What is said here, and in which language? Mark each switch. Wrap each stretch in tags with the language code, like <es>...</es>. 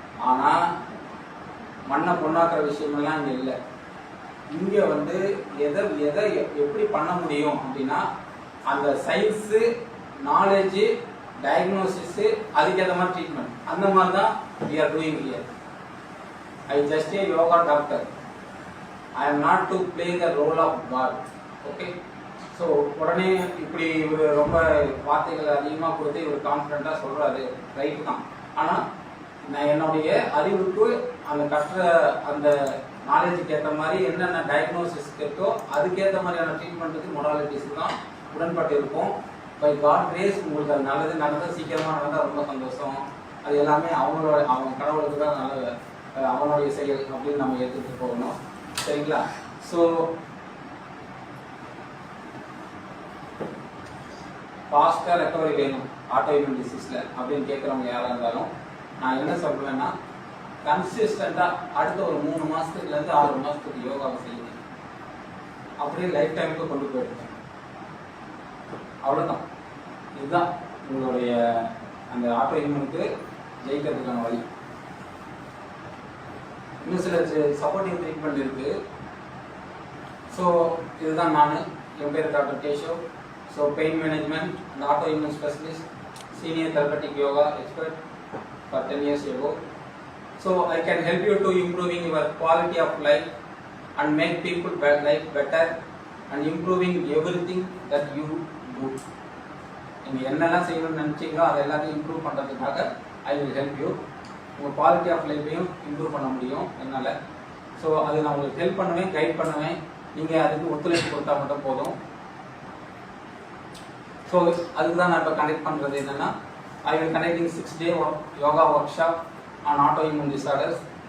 <ta>ஆனால் மண்ணை பொண்ணாக்குற விஷயமெல்லாம் இங்கே இல்லை. இங்கே வந்து எதை எப்படி பண்ண முடியும் அப்படின்னா, அந்த சயின்ஸு, நாலேஜு, டயக்னோசிஸு, அதுக்கேற்ற மாதிரி ட்ரீட்மெண்ட், அந்த மாதிரி தான்</ta> <en>we are doing here. I just a yoga doctor. I am not to play the role of God. Okay.</en> <ta>So உடனே இப்படி இவர் ரொம்ப வார்த்தைகள் அதிகமாக கொடுத்து இவர் கான்ஃபிடென்ட்டாக சொல்கிறாரு, ரைட்டு தான். ஆனால் நான் என்னுடைய அறிவுக்கு அந்த கற்ற அந்த நாலேஜுக்கு ஏற்ற மாதிரி என்னென்ன டயக்னோசிஸ் இருக்கோ அதுக்கேற்ற மாதிரியான ட்ரீட்மெண்ட்டுக்கு மொடாலிட்டிஸ் தான் உடன்பட்டு இருக்கும். பை காட் கிரேஸ் உங்களுக்கு அது நல்லது நடந்தால் சீக்கிரமாக நடந்தால் ரொம்ப சந்தோஷம். அது எல்லாமே அவங்க கடவுளுக்கு தான் நல்ல அவனுடைய செயல் அப்படின்னு நம்ம ஏற்றுட்டு போகணும். சரிங்களா? ஸோ ஃபாஸ்ட்டாக ரெக்கவரி வேணும் ஆட்டோ இம்யூன் டிசீஸில் அப்படின்னு கேட்குறவங்க யாராக இருந்தாலும் நான் என்ன சொல்லுவேன்னா, கன்சிஸ்டண்ட்டாக அடுத்த ஒரு 3 மாதத்துலேருந்து 6 மாதத்துக்கு யோகாவை செய்யுங்க. அப்படியே லைஃப் டைமுக்கு கொண்டு போயிடுங்க. அவ்வளோதான். இதுதான் உங்களுடைய அந்த ஆட்டோ இம்யூனுக்கு ஜெயிக்கிறதுக்கான வழி. இன்னும் சில சப்போர்ட்டிவ் ட்ரீட்மெண்ட் இருக்குது. ஸோ இதுதான் என் பேர் doctor Keshav.</ta> <en>So pain management and autoimmune specialist, senior therapeutic yoga expert for 10 years ago. So I can help you to improving your quality of life and make people life better and improving everything that you do.</en> <ta>நீங்க என்னெல்லாம் செய்யணும்னு நினைச்சீங்களோ அதை எல்லாத்தையும் improve பண்ணுறதுக்காக</ta> <en>I will help you.</en> <ta>உங்கள் quality of லைஃப்பையும் improve பண்ண முடியும் என்னால். ஸோ அது நான் உங்களுக்கு ஹெல்ப் பண்ணுவேன், கைட் பண்ணுவேன். நீங்கள் அதுக்கு ஒத்துழைப்பு கொடுத்தா மட்டும் போதும். ஸோ அதுக்கு தான் நான் இப்போ கனெக்ட் பண்ணுறது என்னென்னா,</ta> <en>I will connecting 6-day yoga workshop on auto immune disorders.</en>